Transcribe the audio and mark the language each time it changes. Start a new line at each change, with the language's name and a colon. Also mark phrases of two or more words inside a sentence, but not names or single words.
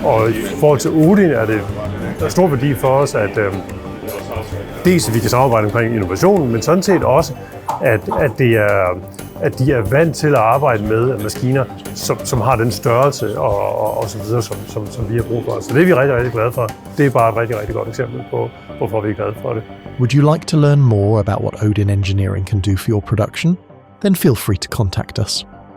Danish: Og i forhold til Odin er det stor værdi for os, at dels at vi kan samarbejde omkring innovationen, men sådan set også, at de er vant til at arbejde med maskiner, som har den størrelse og så videre, som vi har brug for. Så det er vi rigtig glade for. Det er bare et rigtig godt eksempel på, hvorfor vi er glade for det.
English: Would you like to learn more about what Odin Engineering can do for your production? Then feel free to contact us.